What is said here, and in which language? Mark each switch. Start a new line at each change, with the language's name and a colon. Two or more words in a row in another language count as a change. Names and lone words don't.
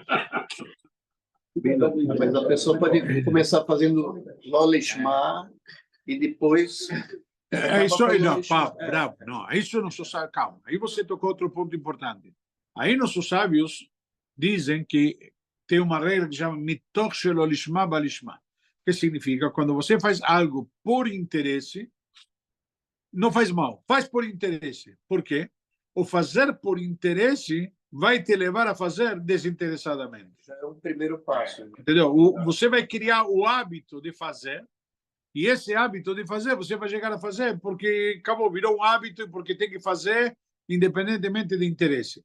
Portuguese: Mas a pessoa pode começar fazendo
Hebrew: לא לשמה
Portuguese: e depois É isso aí, não, falando, bravo, não, isso não se sabe, calma. Aí você tocou outro ponto importante. Aí nossos sábios dizem que tem uma regra que chama
Hebrew: מתוך שלא לשמה בא לשמה,
Portuguese: que significa quando você faz algo por interesse, não faz mal, faz por interesse. Por quê? O fazer por interesse vai te levar a fazer desinteressadamente. já é um primeiro passo. Entendeu? Você vai criar o hábito de fazer, e esse hábito de fazer, você vai chegar a fazer porque acabou, virou um hábito e porque tem que fazer independentemente de interesse.